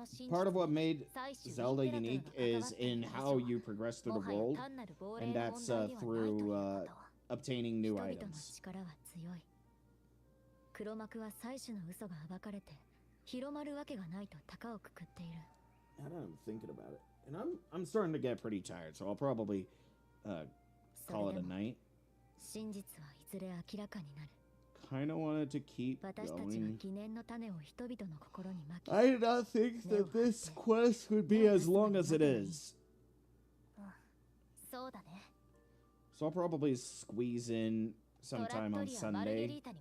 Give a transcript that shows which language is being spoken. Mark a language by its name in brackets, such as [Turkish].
[English] Part of what made Zelda unique is in how you progress through the world, and that's through obtaining new items. [Japanese] 黒幕は祭司の嘘が暴かれて広まるわけがないと高をくくっている。 [English] Now that I'm thinking about it, and I'm starting to get pretty tired, so I'll probably call it a night. [Japanese] 真実はいずれ明らかになる。 [English] Kind of wanted to keep [Japanese] 私たちは [English] going. [Japanese] 疑念の種を人々の心にまき。 [English] I did not think that this quest would be as long as it is. [Japanese] そうだね。 [English] So I'll probably squeeze in sometime on Sunday.